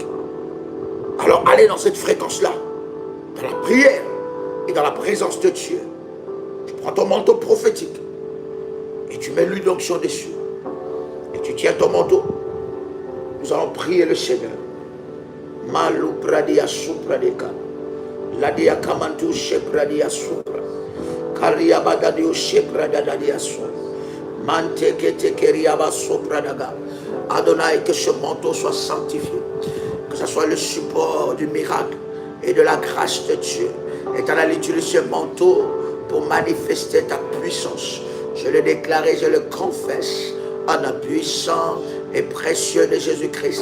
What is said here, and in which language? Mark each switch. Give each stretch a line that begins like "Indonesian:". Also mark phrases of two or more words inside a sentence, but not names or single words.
French: Alors allez dans cette fréquence-là, dans la prière et dans la présence de Dieu. Tu prends ton manteau prophétique et tu mets l'huile d'onction dessus. Et tu tiens ton manteau. Nous allons prier le Seigneur. Malou pradia supradeka. Ladia kamantu shepradia supra. Karia badadio shepradadia supra. Manteke tekeriaba sopradaga. Adonai, que ce manteau soit sanctifié, que ce soit le support du miracle et de la grâce de Dieu. Éternel, utilise ce manteau pour manifester ta puissance. Je le déclare et je le confesse en un puissant et précieux de Jésus-Christ.